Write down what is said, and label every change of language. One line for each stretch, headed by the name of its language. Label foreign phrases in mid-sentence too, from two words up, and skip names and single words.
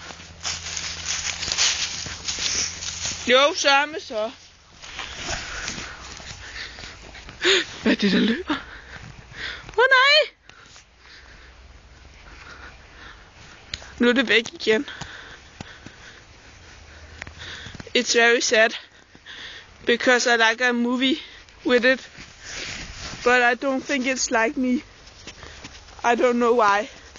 Danish: Jo, sørme så. Hvad er det, der løber? Nej! Nu er det væk igen.
English: It's very sad. Because I like a movie with it. But I don't think it's like me. I don't know why.